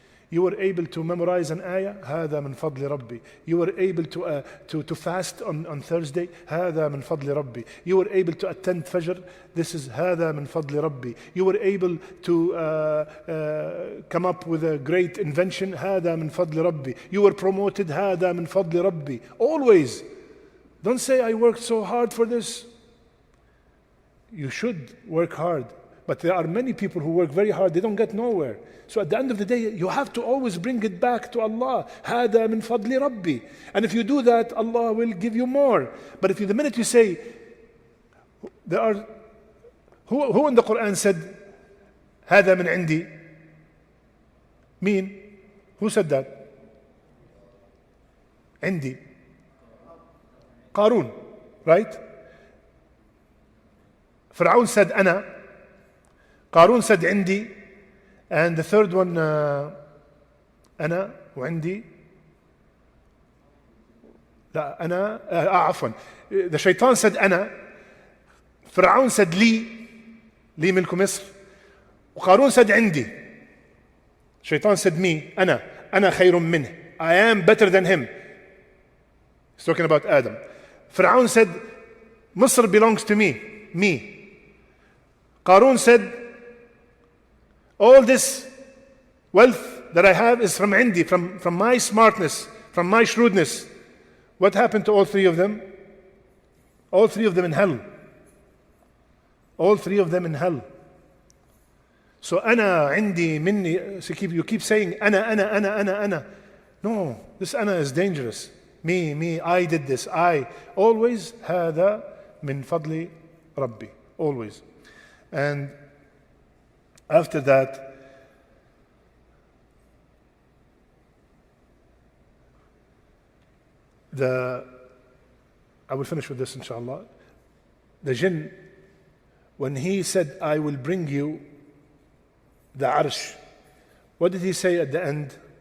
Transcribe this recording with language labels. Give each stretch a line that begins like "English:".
English: You were able to memorize an ayah,
Arabic: هذا من فضل ربي.
English: You were able to fast on Thursday, هذا من فضل ربي. You were able to attend Fajr, this is
Arabic: هذا من فضل ربي.
English: You were able to come up with a great invention,
Arabic: هذا من فضل ربي.
English: You were promoted,
Arabic: هذا من فضل ربي.
English: Always. Don't say, I worked so hard for this. You should work hard. But there are many people who work very hard, they don't get nowhere. So at the end of the day, you have to always bring it back to Allah.
Arabic: هذا من فضل ربي.
English: And if you do that, Allah will give you more. But if the minute you say, who in the Quran said,
Arabic: هذا من عندي?
English: Mean? Who said that? عندي. Qarun, right? Fir'aun said أنا. Qarun said عندي. And the third one,
Arabic: أنا وعندي. لا أنا عفوا.
English: The shaitan said أنا. Fir'aun said
Arabic: لي ملك مصر. وقارون
English: said عندي. Shaitan said me.
Arabic: أنا خير منه.
English: I am better than him. He's talking about Adam. Fir'aun said مصر belongs to me. Qarun said, all this wealth that I have is from عندي, from my smartness, from my shrewdness. What happened to all three of them? All three of them in hell. All three of them in hell.
Arabic: So أنا عندي مني.
English: So you keep saying أنا. No, this أنا is dangerous. Me, I did this. I. Always
Arabic: هذا من فضل ربي.
English: Always. And after that, I will finish with this inshallah. The jinn, when he said, I will bring you the arsh, what did he say at the end?